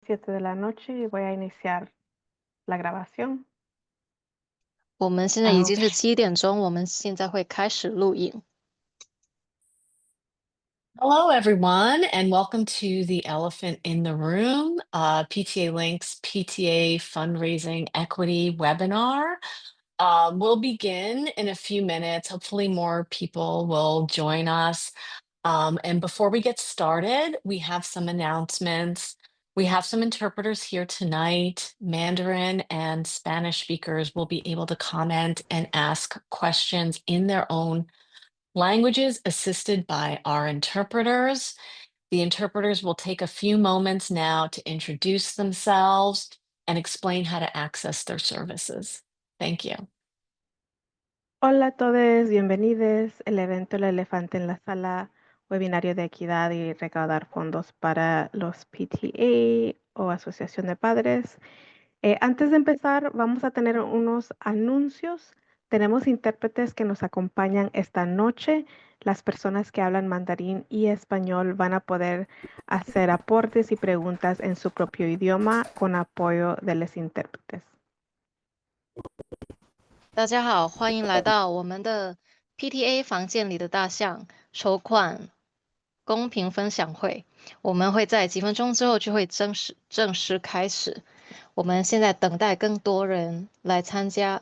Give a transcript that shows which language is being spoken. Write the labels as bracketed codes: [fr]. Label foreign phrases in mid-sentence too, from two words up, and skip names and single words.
[es] 7 de la noche y voy a iniciar la grabación. [zh] 我们现在已经是7点钟，我们现在会开始录影。 [en] Hello, everyone, and welcome to the Elephant in the Room, PTA Links PTA Fundraising Equity webinar. We'll begin in a few minutes. Hopefully, more people will join us. And before we get started, we have some announcements. We have some interpreters here tonight. Mandarin and Spanish speakers will be able to comment and ask questions in their own languages assisted by our interpreters. The interpreters will take a few moments now to introduce themselves and explain how to access their services. Thank you. [es] Hola a todos, bienvenidos. El evento El Elefante en la Sala, webinario de equidad y recaudar fondos para los PTA o Asociación de Padres. Antes de empezar, vamos a tener unos anuncios. Tenemos intérpretes que nos acompañan esta noche. Las personas que hablan mandarín y español van a poder hacer aportes y preguntas en su propio idioma con apoyo de los intérpretes. [zh] 大家好，欢迎来到我们的 PTA 房间里的大象筹款公平分享会。我们会在几分钟之后就会正式开始。我们现在等待更多人来参加。